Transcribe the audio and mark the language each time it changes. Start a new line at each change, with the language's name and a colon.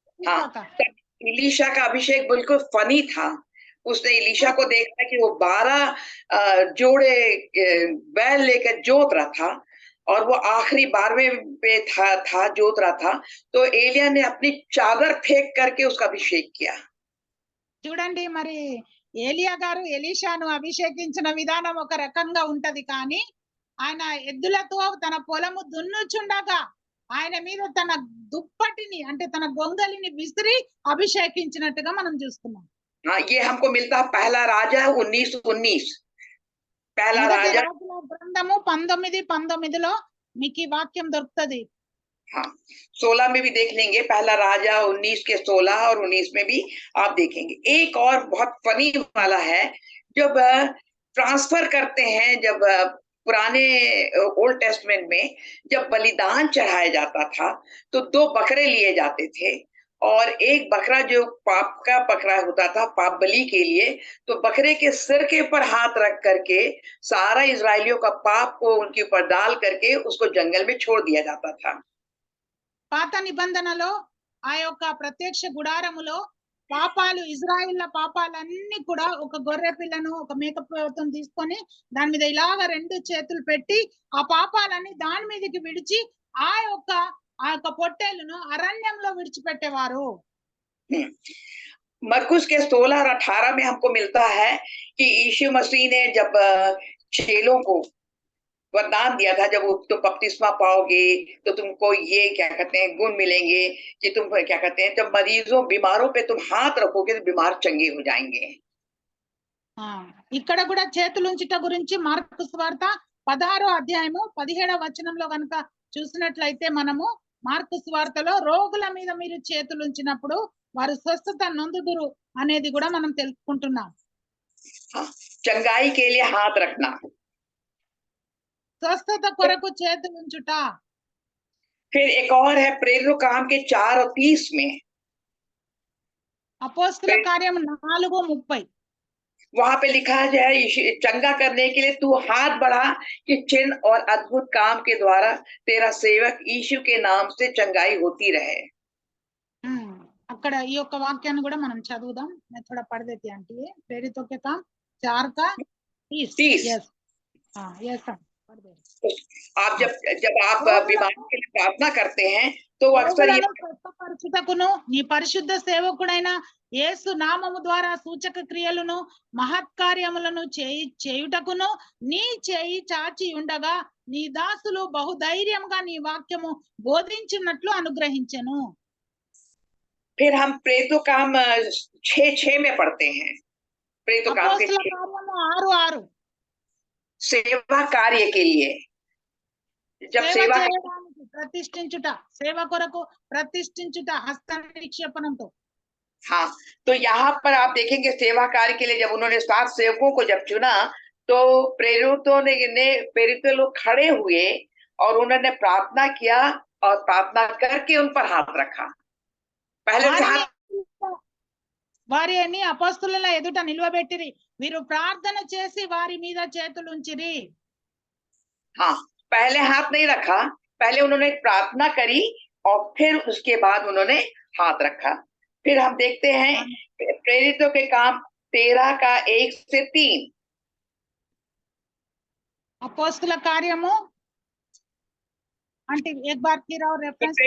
Hindi: हाँ, इलीशा का अभिषेक बिल्कुल फनी था। उसने इलीशा को देखा कि वो 12 जोड़े बैल लेकर जोत रहा था और वो आखिरी 12वें पे था जोत रहा था, तो एलिया ने अपनी चादर फेंक करके उसका अभिषेक किया।
Telugu: చూడండి, మరి ఏలియా గారు ఎలీషాను అభిషేకించిన విధానం ఒక రకంగా ఉంటది, కానీ ఆయన ఎద్దులతో తన పొలము దున్నుచుండగా ఆయన మీద తన దుప్పటిని అంటే తన గొంగలిని విసిరి అభిషేకించినట్టుగా మనం చూస్తున్నాం.
Hindi: हाँ, ये हमको मिलता है पहला राजा 19:19। पहला राजा
Telugu: గ్రంథము 19:19 మీకు ఈ వాక్యం దొరుకుతది.
Hindi: हाँ, 16 में भी देख लेंगे, पहला राजा 19 के 16 और 19 में भी आप देखेंगे। एक और बहुत फनी वाला है, जब ट्रांसफर करते हैं, जब पुराने ओल्ड टेस्टमेंट में जब बलिदान चढ़ाया जाता था तो 2 बकरे लिए जाते थे और एक बकरा जो पाप का बकरा होता था पाप बलि के लिए, तो बकरे के सिर के ऊपर हाथ रख करके सारा इजरायलियों का पाप को उनके ऊपर डाल करके उसको जंगल में छोड़ दिया जाता था।
Telugu: పాత నిబంధనలో ఆ యొక్క ప్రత్యక్ష గుడారములో పాపాలు, ఇజ్రాయిల్ల పాపాలన్నీ కూడా ఒక గొర్రె పిల్లను ఒక మేకపోతును తీసుకొని దాని మీద ఇలాగ 2 చేతులు పెట్టి ఆ పాపాలన్నీ దాని మీదకి విడిచి ఆ యొక్క పొట్టేలును అరణ్యంలో విడిచిపెట్టేవారు.
Hindi: मरकुस के 16 और 18 में हमको मिलता है कि यीशु मसीह ने जब चेलों को वरदान दिया था, जब तुम बपतिस्मा पाओगे तो तुमको ये क्या कहते हैं गुण मिलेंगे कि तुम क्या कहते हैं जब मरीजों बीमारों पे तुम हाथ रखोगे तो बीमार चंगे हो जाएंगे।
Telugu: ఇక్కడ కూడా చేతులుంచుట గురించి మార్కు సువార్త 16వ అధ్యాయము 17వ వచనంలో గనుక చూసినట్లయితే మనము మార్కు సువార్తలో రోగుల మీద మీరు చేతులుంచినప్పుడు వారు స్వస్థత నొందుదురు అనేది కూడా మనం తెలుసుకుంటున్నాం.
Hindi: चंगाई के लिए हाथ रखना,
Telugu: స్వస్థత కొరకు చేతులుంచుట.
Hindi: फिर एक और है प्रेरितों काम के 4 और 30 में,
Telugu: అపోస్తల కార్యం 4:30
Hindi: वहां पे लिखा है चंगा करने के लिए तू हाथ बढ़ा कि चिन्ह और अद्भुत काम के द्वारा तेरा सेवक यीशु के नाम से चंगाई होती रहे।
Telugu: అక్కడ ఈ యొక్క వాక్యాన్ని కూడా మనం చదువుదాం.
Hindi: मैं थोड़ा पढ़ देती आंटी है। प्रेरितों के काम 4 का 30। यस, हाँ यस आप जब आप बीमारी के लिए प्रार्थना करते हैं तो अक्सर ये
Telugu: రోగులను స్వస్థపరచుటకును నీ పరిశుద్ధ సేవకుడైన యేసు నామము ద్వారా సూచక క్రియలను మహత్కార్యములను చేయుటకును నీ చేయి చాచి ఉండగా నీ దాసులు బహుధైర్యంగా నీ వాక్యము బోధించినట్లు అనుగ్రహించెను.
Hindi: फिर हम प्रेरितों काम 6:6 में पढ़ते हैं. प्रेरितों काम के
Telugu: అపోస్తల కార్యము 6:6
Hindi: सेवा कार्य के लिए जब
Telugu: సేవ
Hindi: सेवा
Telugu: చేయడానికి ప్రతిష్ఠించుట, సేవ కొరకు ప్రతిష్ఠించుట హస్త నిక్షేపణంతో.
Hindi: हाँ, तो यहाँ पर आप देखेंगे सेवा कार्य के लिए जब उन्होंने 7 सेवकों को जब चुना तो प्रेरित लोग खड़े हुए और उन्होंने प्रार्थना किया और प्रार्थना करके उन पर हाथ रखा. पहले से हाथ
Telugu: వారిని అపోస్తలుల ఎదుట నిలువబెట్టిరి, వీరు ప్రార్థన చేసి వారి మీద చేతులు ఉంచిరి.
Hindi: हाँ, पहले हाथ नहीं रखा, पहले उन्होंने प्रार्थना करी और फिर उसके बाद उन्होंने हाथ रखा. फिर हम देखते हैं प्रेरितों के काम 13 का 1 से 3.
Telugu: అపోస్తల కార్యము అంటే
Hindi: एक बार फिर और रेफरेंस